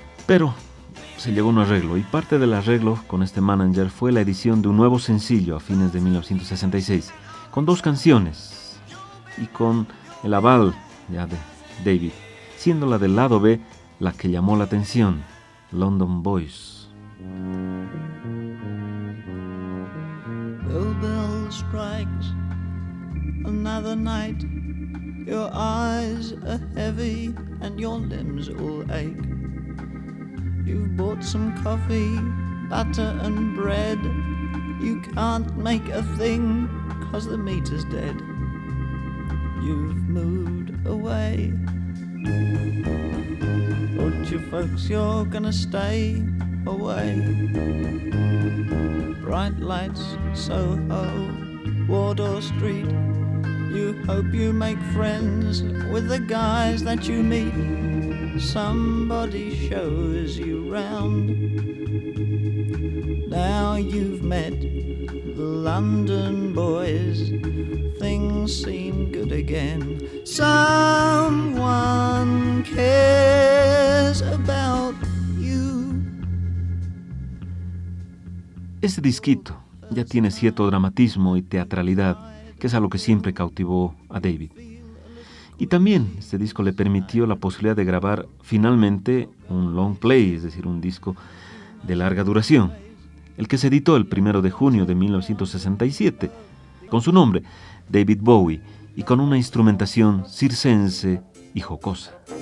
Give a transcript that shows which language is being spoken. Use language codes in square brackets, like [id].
[es] Pero se llegó a un arreglo, y parte del arreglo con este manager fue la edición de un nuevo sencillo a fines de 1966, con dos canciones y con el aval ya de David, siendo la del lado B la que llamó la atención, London Boys. [en] Bell, bell strikes, another night, your eyes are heavy and your limbs all ache. You've bought some coffee, butter and bread. You can't make a thing, 'cause the meter's dead. You've moved away. Told your folks you're gonna stay away. Bright lights, Soho, Wardour Street. You hope you make friends with the guys that you meet. Somebody shows you round. Now you've met the London boys, things seem good again. Someone cares about you. [es] Ese disquito ya tiene cierto dramatismo y teatralidad, que es algo que siempre cautivó a David. Y también este disco le permitió la posibilidad de grabar finalmente un long play, es decir, un disco de larga duración, el que se editó el 1 de junio de 1967, con su nombre, David Bowie, y con una instrumentación circense y jocosa.